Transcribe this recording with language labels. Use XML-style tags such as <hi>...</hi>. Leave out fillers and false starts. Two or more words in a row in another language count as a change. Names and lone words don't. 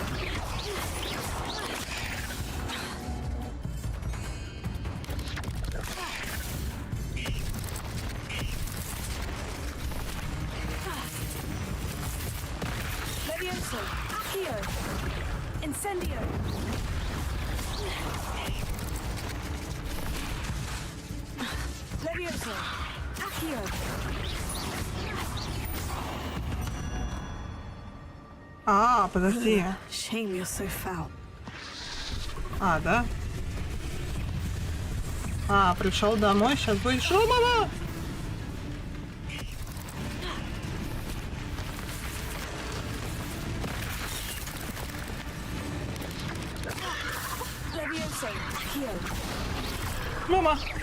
<la>Levioso, Accio, Incendio. Levioso, Accio.</la> <ru>А, подожди.</ru> <en>Shame you're so foul.</en> <ru>А, да? А, пришел домой, сейчас будет шумово! Мама!</ru>